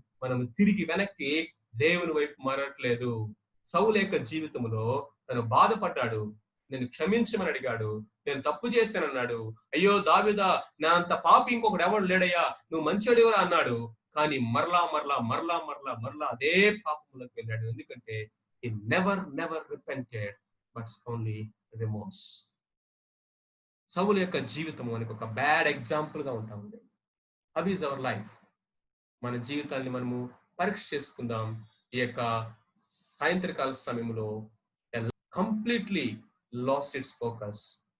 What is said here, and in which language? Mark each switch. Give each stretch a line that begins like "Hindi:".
Telugu: మనం తిరిగి వెనక్కి దేవుని వైపు మారట్లేదు. సౌలు యొక్క జీవితంలో తను బాధపడ్డాడు, నేను క్షమించమని అడిగాడు, నేను తప్పు చేశానన్నాడు. అయ్యో దావీదా నా అంత పాపి ఇంకొకటి ఎవడు లేడయ్యా, నువ్వు మంచివాడివరా అన్నాడు. కానీ మరలా మరలా మరలా మరలా మరలా అదే పాపంలోకి వెళ్ళాడు. ఎందుకంటే
English: he never repented but only remorse.
Telugu: సౌలు యొక్క జీవితం మనకు ఒక బ్యాడ్ ఎగ్జాంపుల్ గా ఉంటా ఉంది.
English: How is our life?
Telugu: మన జీవితాన్ని మనము పరీక్ష చేసుకుందాం. ఈ యొక్క సాయంత్రకాల సమయంలో
English: Completely lost its focus.